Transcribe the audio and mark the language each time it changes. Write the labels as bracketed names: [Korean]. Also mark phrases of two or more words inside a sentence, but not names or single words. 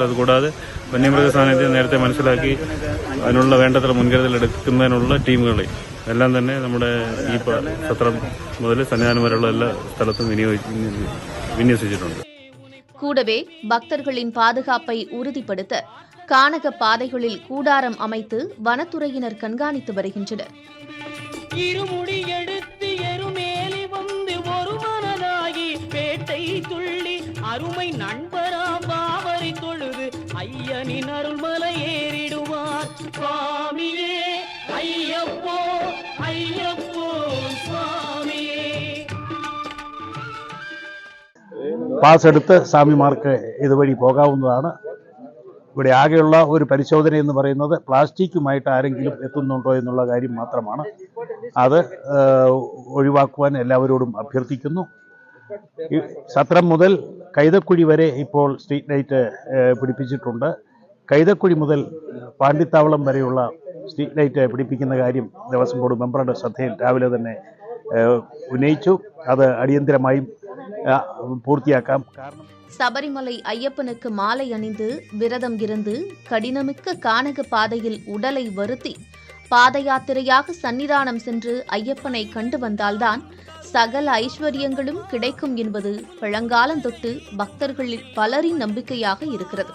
[Malayalam] അതുകൂടാതെ വന്യമൃഗ സാന്നിധ്യം നേരത്തെ മനസ്സിലാക്കി അതിനുള്ള വേണ്ടത്ര മുൻകരുതൽ എടുക്കുന്നതിനുള്ള ടീമുകളെ എല്ലാം തന്നെ നമ്മുടെ ഈ സത്രം മുതൽ സന്നിധാനം വരെയുള്ള എല്ലാ സ്ഥലത്തും വിന്യസിച്ചിട്ടുണ്ട്. [Tamil] கூடவே பக்தர்களின் பாதுகாப்பை உறுதிப்படுத்த கானக பாதைகளில் கூடாரம் அமைத்து வனத்துறையினர் கண்காணித்து வருகின்றனர். இருமுடி எடுத்து எருமேலி வந்து ஒரு மனதாகி பேட்டை துள்ளி அருமை நண்பராம் பாவரை தொழுது ஐயனின் அருள்மலை ஏறிடுவார் சுவாமியே ஐயப்போ ஐயப்போ சுவாமியே. [Malayalam] പാസ് എടുത്ത് സ്വാമിമാർക്ക് ഇതുവഴി പോകാവുന്നതാണ്. ഇവിടെ ആകെയുള്ള ഒരു പരിശോധന എന്ന് പറയുന്നത് പ്ലാസ്റ്റിക്കുമായിട്ട് ആരെങ്കിലും എത്തുന്നുണ്ടോ എന്നുള്ള കാര്യം മാത്രമാണ്. അത് ഒഴിവാക്കുവാൻ എല്ലാവരോടും അഭ്യർത്ഥിക്കുന്നു. സത്രം മുതൽ കൈതക്കുഴി വരെ ഇപ്പോൾ സ്ട്രീറ്റ് ലൈറ്റ് പിടിപ്പിച്ചിട്ടുണ്ട്. കൈതക്കുഴി മുതൽ പാണ്ടിത്താവളം വരെയുള്ള സ്ട്രീറ്റ് ലൈറ്റ് പിടിപ്പിക്കുന്ന കാര്യം ദേവസ്വം ബോർഡ് മെമ്പറുടെ ശ്രദ്ധയിൽ രാവിലെ തന്നെ ഉന്നയിച്ചു. അത് അടിയന്തരമായും பூர்த்தியாക്കാം. [Tamil] சபரிமலை ஐயப்பனுக்கு மாலை அணிந்து விரதம் இருந்து கடினமிக்க கானக பாதையில் உடலை வருத்தி பாத யாத்திரையாக சன்னிதானம் சென்று ஐயப்பனை கண்டு வந்தால்தான் சகல ஐஸ்வர்யங்களும் கிடைக்கும் என்பது பழங்காலந்தொட்டு பக்தர்களில் பலரின் நம்பிக்கையாக இருக்கிறது.